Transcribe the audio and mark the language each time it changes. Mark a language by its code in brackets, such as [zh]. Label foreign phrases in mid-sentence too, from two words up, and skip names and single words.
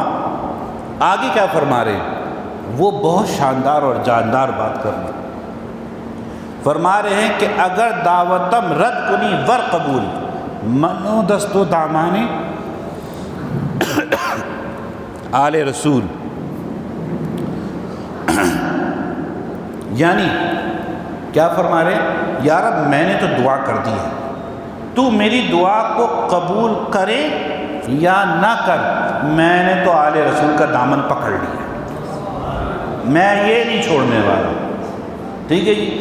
[ur] آگے کیا فرما رہے ہیں؟ وہ بہت شاندار اور جاندار بات کر رہے ہیں، فرما رہے ہیں کہ [fa] اگر دعوتم رد کنی ور قبول، منو دست و دامانی آل رسول، [ur] یعنی کیا فرما رہے ہیں؟ یا رب میں نے تو دعا کر دی ہے، تو میری دعا کو قبول کرے یا نہ کر، میں نے تو آل رسول کا دامن پکڑ لیا، میں یہ نہیں چھوڑنے والا، ٹھیک ہے جی۔